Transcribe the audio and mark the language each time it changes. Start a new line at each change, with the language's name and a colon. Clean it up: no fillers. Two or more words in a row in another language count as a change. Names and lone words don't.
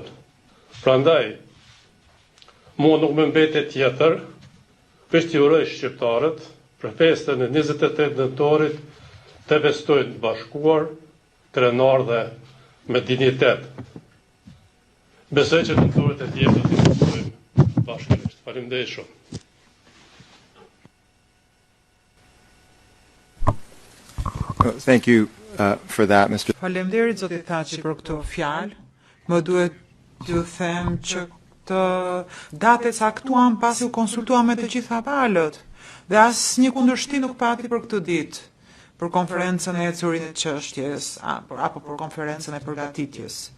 Albanian: Prandaj, mua nuk më mbetet tjetër veç t'i uroj shqiptarët për festën e 28 nëntorit të festojnë të bashkuar, krenar dhe me dignitet. Besoj që nëntorit e tjetër të festojnë bashkërisht. Faleminderit shumë.
English: Thank you for that, Mr.
Albanian: Faleminderit zoti Thaçi për këtë fjalë. Më duhet t'ju them që këtë datë caktuam pasi u konsultuam me të gjitha palët dhe asnjë kundërshtim nuk pati për këtë ditë, për konferencën e ecurit të çështjes apo për konferencën e përgatitjes.